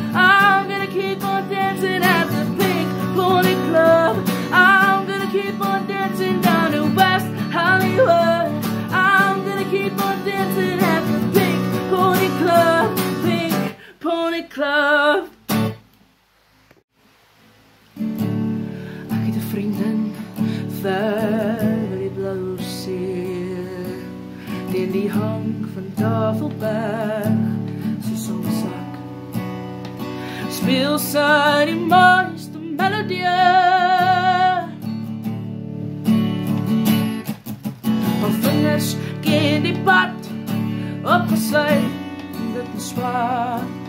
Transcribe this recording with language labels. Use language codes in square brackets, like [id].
[en] I'm gonna keep on dancing at the Pink Pony Club. I'm gonna keep on dancing down in West Hollywood. I'm gonna keep on dancing at the Pink Pony Club, Pink Pony Club. [af] Ek het 'n vriendin ver by die Blou See, teen die hang van Tafelberg, soos sonsak. Speel sy die mooiste melodie. Haar vingers ken die pad, opgesluit, dit is zwaar.